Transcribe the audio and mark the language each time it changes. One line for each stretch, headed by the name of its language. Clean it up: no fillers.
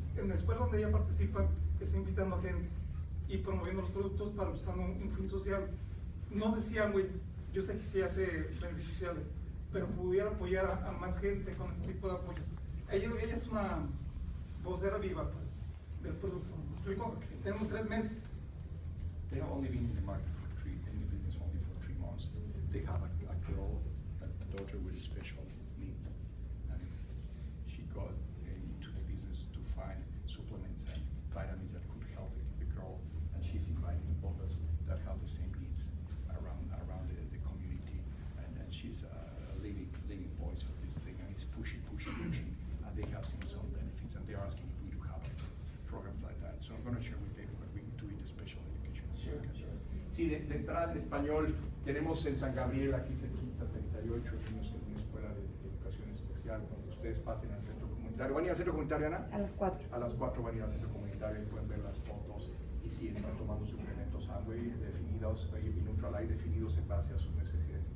Spanish: En la escuela donde ella participa, está invitando a gente y promoviendo los productos para buscar un fin social. No sé si Amway, yo sé que sí hace beneficios sociales, pero pudiera apoyar a más gente con este tipo de apoyo. Ella es una vocera viva, pues, del producto. ¿Me explico? Tenemos 3 meses.
English: They have only been in the market in the business only for 3 months. They have a girl, a daughter with special needs, and she got into the business to find supplements and vitamins that could help the girl, and she's inviting others that have the same needs around the community, and she's a living voice for this thing, and it's pushing, and they have seen some benefits, and they're asking if we do have programs like that. So I'm going to share with them what we do in the special education.
Spanish: Sí, de entrada en español, tenemos en San Gabriel, aquí cerquita, 38 niños en una escuela de educación especial. Cuando ustedes pasen al centro comunitario, ¿van a ir al centro comunitario, Ana? A las 4. A las 4 van a ir al centro comunitario y pueden ver las fotos. Y sí, están tomando suplementos Amway definidos, y Nutrilite definidos en base a sus necesidades.